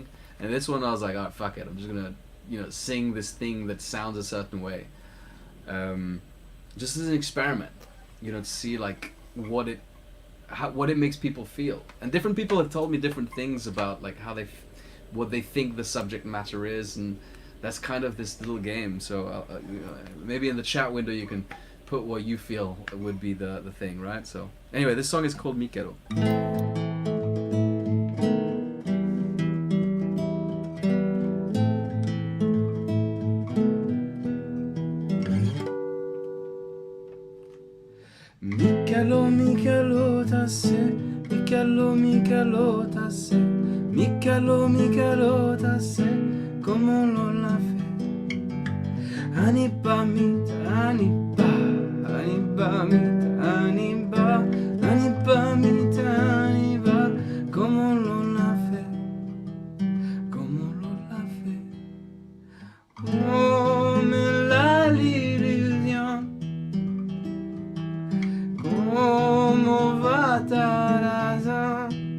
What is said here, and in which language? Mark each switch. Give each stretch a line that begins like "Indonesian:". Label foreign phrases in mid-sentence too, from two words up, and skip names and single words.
English: And this one I was like, alright, fuck it. I'm just gonna sing this thing that sounds a certain way, just as an experiment, to see like what it makes people feel. And different people have told me different things about like what they think the subject matter is, and that's kind of this little game. So maybe in the chat window you can put what you feel would be the thing, right? So anyway, this song is called Michelo. Michelo, Michelo, tasse, Michelo, Michelo, tasse, Michelo, Michelo, tasse, como lo la fe. Aniba mita, aniba, aniba mita, aniba, aniba mita, aniba, como lo la fe, como lo la fe. Oh, me la l'illusion. Como va Tarazan?